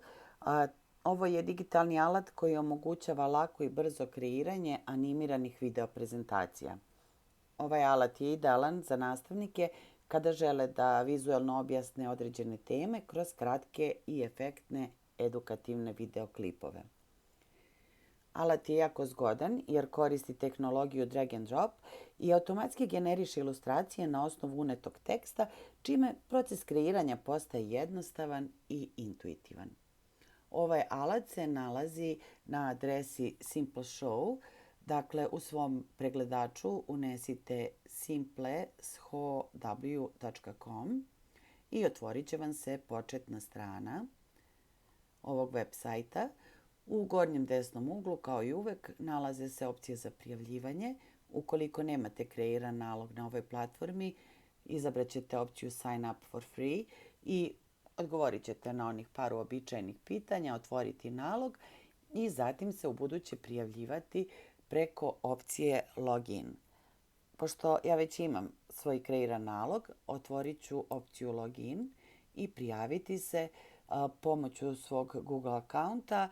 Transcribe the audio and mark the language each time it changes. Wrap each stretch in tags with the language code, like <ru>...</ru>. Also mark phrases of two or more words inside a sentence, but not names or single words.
<sr>Ovo je digitalni alat koji omogućava lako i brzo kreiranje animiranih video prezentacija. Ovaj alat je idealan za nastavnike kada žele da vizuelno objasne određene teme kroz kratke i efektne edukativne videoklipove. Alat je jako zgodan jer koristi tehnologiju</sr> <en>drag and drop</en> <sr>i automatski generiše ilustracije na osnovu unetog teksta, čime proces kreiranja postaje jednostavan i intuitivan. Ovaj alat se nalazi na adresi Simple Show, dakle u svom pregledaču unesite simple.com i otvorit će vam se početna strana ovog web sajta. U gornjem desnom uglu, kao i uvek, nalaze se opcije za prijavljivanje. Ukoliko nemate kreiran nalog na ovoj platformi, izabrat ćete opciju</sr> <en>Sign up for free</en> <sr>i odgovorit ćete na onih par uobičajenih pitanja, otvoriti nalog i zatim se ubuduće prijavljivati preko opcije Login. Pošto ja već imam svoj kreiran nalog, otvorit ću opciju Login i prijaviti se pomoću svog Google akaunta.</sr>